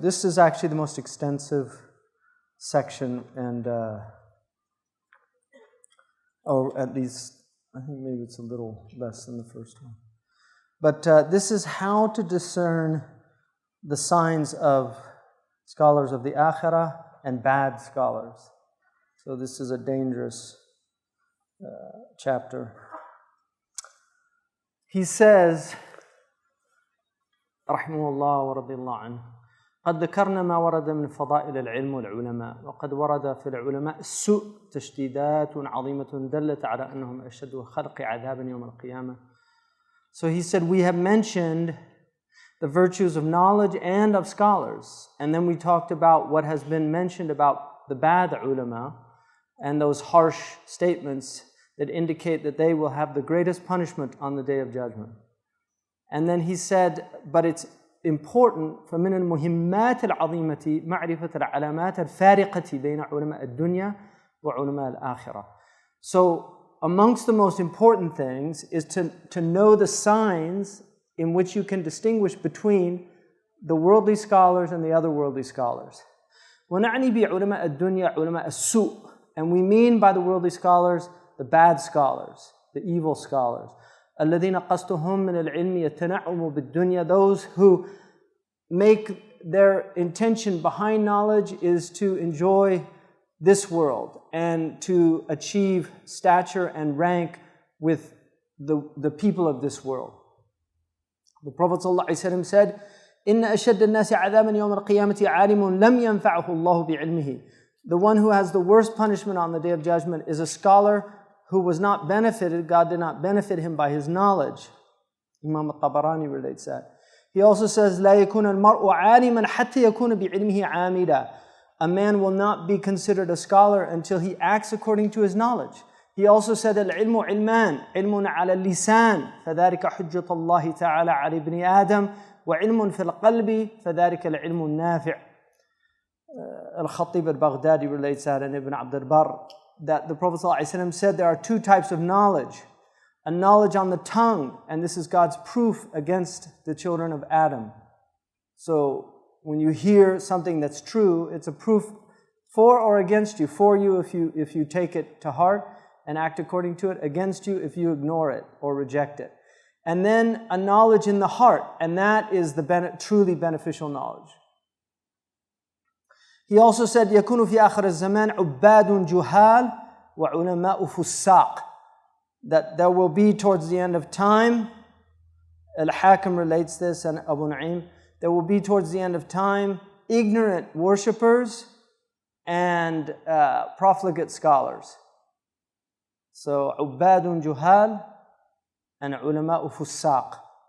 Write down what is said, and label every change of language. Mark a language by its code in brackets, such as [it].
[en] This is actually the most extensive section, and or at least I think maybe it's a little less than the first one. But this is how to discern the signs of scholars of the Akhirah and bad scholars. So this is a dangerous chapter. He says, [ar] رحمه الله ورضي الله عنه قد ذكرنا ما ورد من فضائل العلم والعلماء وقد ورد في العلماء السوء تشديدات عظيمة دلت على أنهم أشد خلق عذابا يوم القيامة. [en] So he said, we have mentioned the virtues of knowledge and of scholars. And then we talked about what has been mentioned about the bad ulama and those harsh statements that indicate that they will have the greatest punishment on the Day of Judgment. And then he said, but it's important [ar] فمن المهمات العظيمة معرفة العلامات الفارقة بين علماء الدنيا وعلماء الآخرة. [en] So amongst the most important things is to know the signs in which you can distinguish between the worldly scholars and the other worldly scholars. [ar] ونعني بعلماء الدنيا علماء السوء. [en] And we mean by the worldly scholars, the bad scholars, the evil scholars. [ar] الذين قصدهم من العلم يتنعم بالدنيا. [en] Those who make their intention behind knowledge is to enjoy this world and to achieve stature and rank with the people of this world. The Prophet ﷺ said, [ar] إن أشد الناس عذابا يوم القيامة عالم لم ينفعه الله بعلمه. [en] The one who has the worst punishment on the Day of Judgment is a scholar who was not benefited, God did not benefit him by his knowledge. Imam al-Tabarani relates that. He also says, [ar] لا يكون المرء عالما حتى يكون بعلمه عاملا. [en] A man will not be considered a scholar until he acts according to his knowledge. He also said, [ar] العلم علمان علم على اللسان فذلك حجة الله تعالى على ابن آدم وعلم في القلب فذلك العلم النافع. [en] Al-Khatib al-Baghdadi relates that, and Ibn Abd al-Barr, that the Prophet ﷺ said there are two types of knowledge. A knowledge on the tongue, and this is God's proof against the children of Adam. So when you hear something that's true, it's a proof for or against you. For you if you take it to heart and act according to it. Against you if you ignore it or reject it. And then a knowledge in the heart, and that is the truly beneficial knowledge. He also said, [ar] يكون في آخر الزمان عباد جهال وعلماء فساق. [en] That there will be towards the end of time, Al-Hakim relates this and Abu Nu'aym, there will be towards the end of time ignorant worshippers and profligate scholars. So [ar] عباد جهال [en] and [ar] علماء فساق.